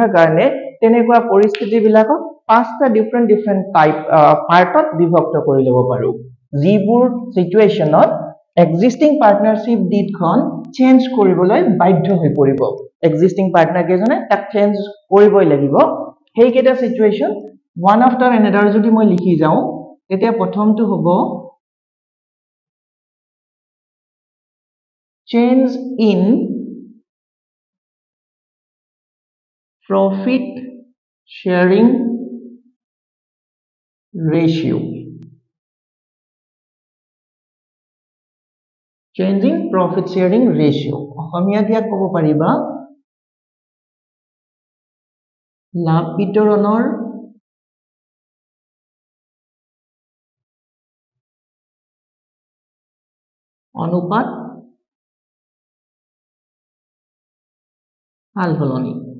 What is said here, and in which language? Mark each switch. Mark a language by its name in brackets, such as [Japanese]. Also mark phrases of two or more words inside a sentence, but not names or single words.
[Assamese] কাৰণে তেনেকুৱা পৰিস্থিতিবিলাকক পাঁচটা [English] different type partত [Assamese] বিভক্ত কৰি ল'ব পাৰো যিবোৰ সিচুৱেচনত [English] existing partnership deedখন [Assamese] চেঞ্জ কৰিবলৈ বাধ্য হৈ পৰিব [English] existing partner [Assamese] কেজনে তাক চেঞ্জ কৰিবই লাগিব সেই কেইটা সিচুৱেচন [English] one after another [Assamese] যদি মই লিখি যাওঁ তেতিয়া প্ৰথমটো হ'ব [English] change in profit sharing ratio changing profit sharing ratio [Assamese] অসমীয়া দিয়া ক'ব পাৰিবা লাভ বিতৰণৰ অনুপাত সালসলনি